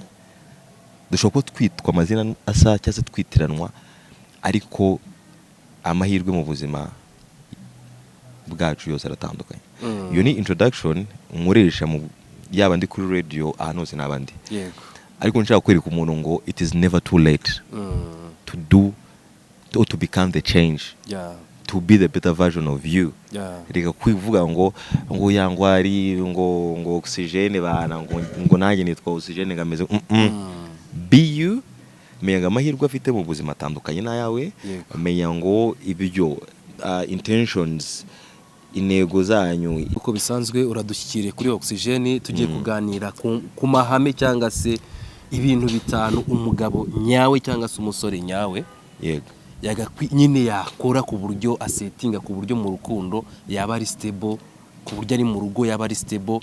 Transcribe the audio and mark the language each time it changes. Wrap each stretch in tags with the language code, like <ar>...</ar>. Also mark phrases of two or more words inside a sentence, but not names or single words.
<rw>Dushobora kuba twitwa amazina asa cyangwa se twitiranwa, ariko amahirwe mu buzima bwacu yose aratandukanye. Iyo ni introduction nkoresha mu yaba ndi kuri radio ahantu hose n'abandi. Ariko nshaka kwereka umuntu ngo</rw> <en>it is never too late to do or to become the change, to be the better version of you.</en> <rw>Reka kwivuga ngo yangwari ngo Oxygen bana ngo nanjye nitwa Oxygen ngameze</rw> <en>be you.</en> <rw>Menya amahirwe afite mu buzima atandukanye n'ayawe. Menya ngo ibyo intentions, intego zanyu uko bisanzwe uradushyikiriye kuri Oxygen. Tugiye kuganira ku mahame cyangwa se ibintu bitanu umugabo nyawe cyangwa se umusore nyawe nyine yakora ku buryo asetinga, ku buryo mu rukundo yaba ari stable, ku buryo ari mu rugo yaba ari stable.</rw>